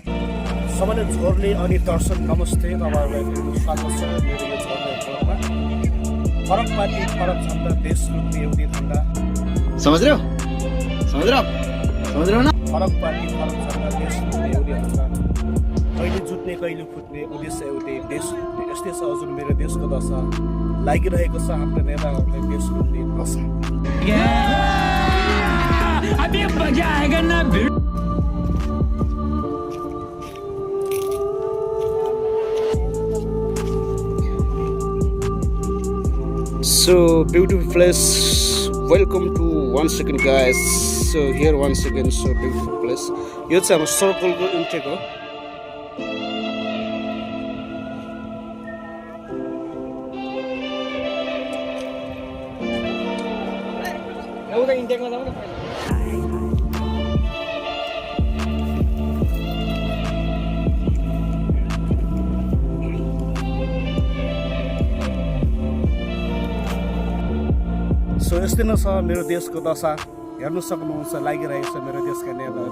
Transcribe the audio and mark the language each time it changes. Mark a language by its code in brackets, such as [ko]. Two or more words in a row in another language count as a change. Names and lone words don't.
[ne] सबैले झोरले अनि दर्शक नमस्ते तपाईहरुलाई स्वागत छ मेरो यो झोरले ब्लगमा फरक पार्टी फरक झन्डा देश लुट्ने एउटै धन्दा [hi] समझ रहे हो ना [ne] फरक पार्टी फरक झन्डा देश लुट्ने एउटै धन्दा कहिले जुट्ने कहिले फुट्ने उद्देश्य एउटै देश लुट्ने यस्तै छ हजुर मेरो देशको दशा लागिरहेको छ हाम्रो नेताहरूले देश लुट्ने नशा [hi] अभी मजा आएगा ना [en] So beautiful place, welcome to once again guys. So here once again so beautiful place. [ne] यो चाहिँ हाम्रो सर्कलको इन्टेक हो एउटा इन्टेकमा जाऊ न सो यस्तै नै छ मेरो देशको दशा हेर्नु सक्नुहुन्छ लागिरहेको छ मेरो देशका नेताहरू